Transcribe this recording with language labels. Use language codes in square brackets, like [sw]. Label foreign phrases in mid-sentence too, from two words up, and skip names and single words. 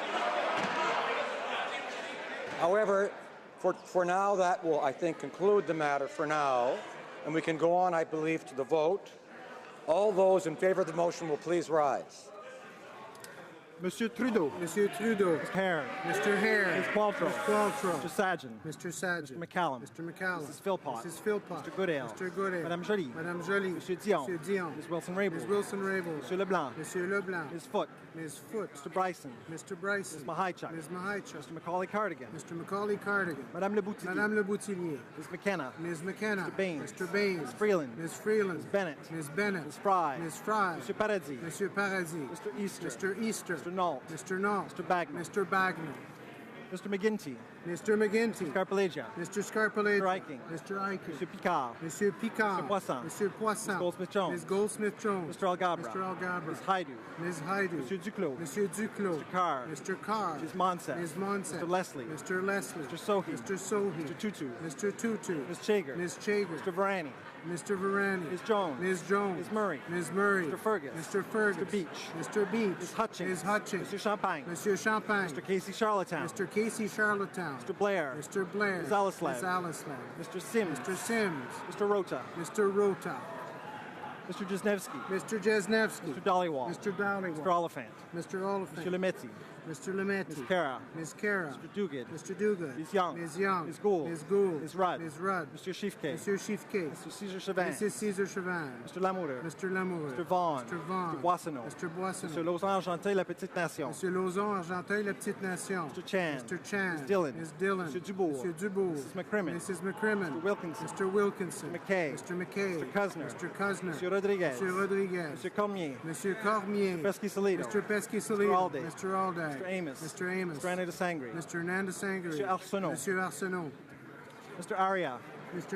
[en] However, for now, that will, I think, conclude the matter for now. And we can go on, I believe, to the vote. All those in favor of the motion will please rise. Monsieur Trudeau. Monsieur Trudeau. Mr. Hare. Mr. Hare. Ms. Qualtrough. Ms. Qualtrough. Mr. Sajjan. Mr. Sajjan. Mr. McCallum. Mr. McCallum. Mrs. Philpott. Mrs. Philpott. Mr. Goodale. Mr. Goodale. Madame Joly. Madame Joly. Monsieur Dion. Monsieur Dion. Ms. Wilson-Raybould. Ms. Wilson-Raybould. Monsieur Leblanc. Monsieur Leblanc. Ms. Foote. Ms. Foote. Mr. Bryson. Mr. Bryson. Ms. Mahichuk. Ms. Mahichuk. Mr. Macaulay-Cardigan. Mr. Macaulay-Cardigan. Madame Le Boutillier. Madame Le Boutillier. Ms. McKenna. Ms. McKenna. Mr. Baines. Mr. Baines. Ms. Freeland. Ms. Freeland. Ms. Bennett. Ms. Bennett. Ms. Fry. Ms. Fry. Monsieur Paradis. Monsieur Paradis. Mr. Easter. Mr. Easter. Mr. Nault. Mr. Nault. Mr. Bagnall. Mr. Bagnall. Mr. McGuinty. Mr. McGuinty. Mr. Scarpellegia. Mr. Scarpellegia. Mr. Eiking. Mr. Eiking. Monsieur Picard. Monsieur Picard. Mr. Poisson. Monsieur Poisson. Ms. Goldsmith-Jones. Ms. Goldsmith-Jones. Mr. Algabra. Mr. Algabra. Ms. Haidu. Ms. Haidu. Monsieur Duclos. Monsieur Duclos. Mr. Carr. Mr. Carr. Ms. Monsef. Ms. Monsef. Mr. Leslie. Mr. Leslie. Mr. Sohi. Mr. Sohi. Mr. Tutu. Mr. Tutu. Ms. Chager. Ms. Chager. Mr. Varani. Mr. Varani. Ms. Jones. Ms. Jones. Ms. Murray. Ms. Murray. Mr. Fergus. Mr. Fergus. Mr. Beach. Mr. Beach. Ms. Hutchings. Ms. Hutchings. Mr. Champagne. Monsieur Champagne. Mr. Casey Charlottetown. Mr. Casey Charlottetown. Mr. Blair. Mr. Blair. Ms. Alislev. Ms. Alislev. Mr. Sims. Mr. Sims. Mr. Rota. Mr. Rota. Mr. Jesnevsky. Mr. Jesnevsky. Mr. Dollywall. Mr. Dollywall. Mr. Oliphant. Mr. Oliphant. Mr. Lemaitre. Mr. Lemaitre. Ms. Cara. Ms. Cara. Mr. Duguid. Mr. Duguid. Ms. Young. Ms. Young. Ms. Gould. Ms. Gould. Ms. Rudd. Ms. Rudd. Mr. Schiffke. Mr. Schiffke. Mr. Caesar Chauvin. Mrs. Caesar Chauvin. Mr. Lamoureux. Mr. Lamoureux. Mr. Vaughan. Mr. Vaughan. Mr. Boissonneau. Mr. Boissonneau. Mr. Lausanne Argenteuil, La Petite Nation. Monsieur Lauzon, Argenteuil, La Petite Nation. Mr. Chan. Mr. Chan. Ms. Dillon. Ms. Dillon. Mr. Dubourg. Monsieur Dubourg. Mrs. McCrimmon. Mrs. McCrimmon. Mr. Wilkinson. Mr. Wilkinson. Mr. McKay. Mr. McKay. Mr. Cousineau. Mr. Cousineau. Mr. Rodriguez. Mr. Rodriguez. Mr. Cormier. Monsieur Cormier. Mr. Pesky-Solido. Mr. Pesky-Solido. Mr. Alday. Mr. Alday. Mr. Amos. Mr. Amos. Mr. Hernandez-Sangre. Mr. Hernandez-Sangre. Monsieur Arsenault. Monsieur Arsenault. Mr. Aria.